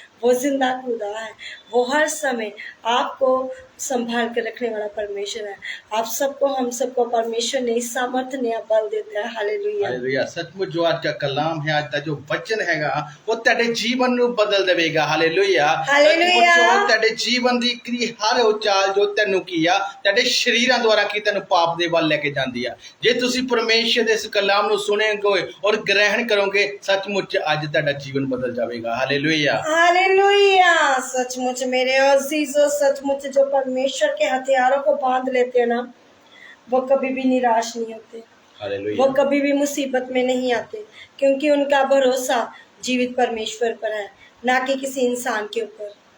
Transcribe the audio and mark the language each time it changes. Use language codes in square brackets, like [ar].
[hi] वो जिंदा खुदा है। वो हर समय आपको संभाल कर रखने वाला परमेश्वर है। आप सबको, हम सबको परमेश्वर ने सामर्थ ने बल देता है। हालेलुया। हालेलुया। सचमुच जो आज का कलाम है, आज का जो वचन हैगा वो तेरे जीवन [pa] ਨੂੰ ਬਦਲ ਦੇਵੇਗਾ। ਹਾਲੇਲੂਇਆ। ਹਾਲੇਲੂਇਆ। [hi] तेरे जीवन [pa] ਦੀ ਕਰੀ ਹਰ ਉਹ ਚਾਲ ਜੋ ਤੈਨੂੰ ਕੀ ਆ तेरे शरीਰਾਂ ਦੁਆਰਾ ਕੀ ਤੈਨੂੰ ਪਾਪ ਦੇ ਵੱਲ ਲੈ ਕੇ ਜਾਂਦੀ ਆ। ਜੇ ਤੁਸੀਂ ਪਰਮੇਸ਼ਰ ਦੇ ਇਸ ਕਲਾਮ ਨੂੰ ਸੁਣੋਗੇ ਔਰ ਗ੍ਰਹਿਣ ਕਰੋਗੇ, ਸੱਚਮੁੱਚ ਅੱਜ ਤੁਹਾਡਾ ਜੀਵਨ ਬਦਲ ਜਾਵੇਗਾ। ਹਾਲੇਲੂਇਆ। [hi] हालेलुया। सचमुच मेरे अजीजों, सचमुच जो परमेश्वर के हथियारों को बांध लेते हैं ना, वो कभी भी निराश नहीं होते। हालेलुया। वो कभी भी मुसीबत में नहीं आते, क्योंकि उनका भरोसा जीवित परमेश्वर पर है, ना कि किसी इंसान के ऊपर।